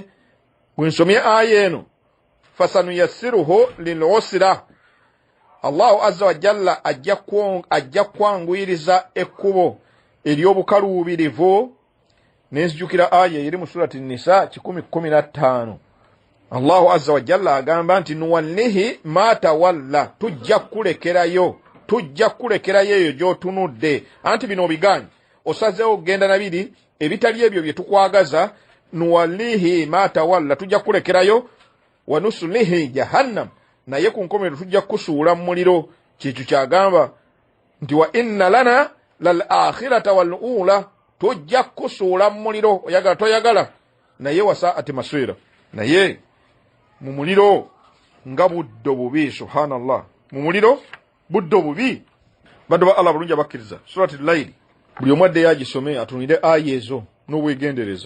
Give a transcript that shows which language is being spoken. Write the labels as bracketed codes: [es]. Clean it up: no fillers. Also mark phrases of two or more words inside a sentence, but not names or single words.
[lg] Bwe nsomye aya eno [ar] فسنيسره للعسرى, الله عز وجل [lg] ajja kwanguyiriza ekkubo ery'obukaluubirivu. Nenzijukira aya eri mu surati Nisa 10:15. [ar] الله عز وجل [lg] agamba nti [ar] نوله ما تولى, [lg] tujja kulekerayo eyo gy'otunudde. Anti bino obiganye osazeewo okugenda nabiri ebitali ebyo bye tukwagaza. [ar] نوله ما تولى, [lg] tujja kulekerayo. [ar] ونصله جهنم, [lg] naye ku nkomerero tujja kusuula mu muliro. Kyekyo kyagamba nti [ar] وإن لنا للآخرة والأولى, [lg] tujja kusuula mu muliro. Oyagala toyagala, naye [ar] وساءت مصيرا, [lg] naye mu muliro nga buddo bubi. Subhanallah, mu muliro buddo bubi. Baddu ba Allah bulungi abakkiriza, surati Layli buli omu adde yagisome atunire aya ezo n'obwegendereza.